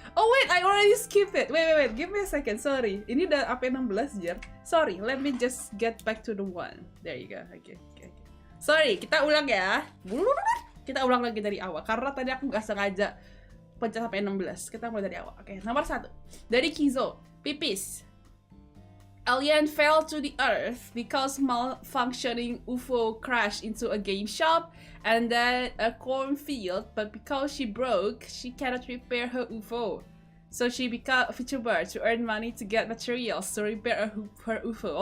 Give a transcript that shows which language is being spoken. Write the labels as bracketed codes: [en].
[en] Oh wait, I already skipped it. Wait, give me a second. Sorry, [id] ini udah AP16 Jer. [en] Sorry, let me just get back to the one. There you go. Okay. Sorry, [id] kita ulang ya. Kita ulang lagi dari awal karena tadi aku nggak sengaja pencet sampai 16. Kita mulai dari awal. Oke, nomor 1 dari Kizo. Pipis. [en] Alien fell to the earth because malfunctioning UFO crashed into a game shop and then a cornfield, but because she broke, she cannot repair her UFO. So she became a VTuber to earn money to get materials to repair her UFO.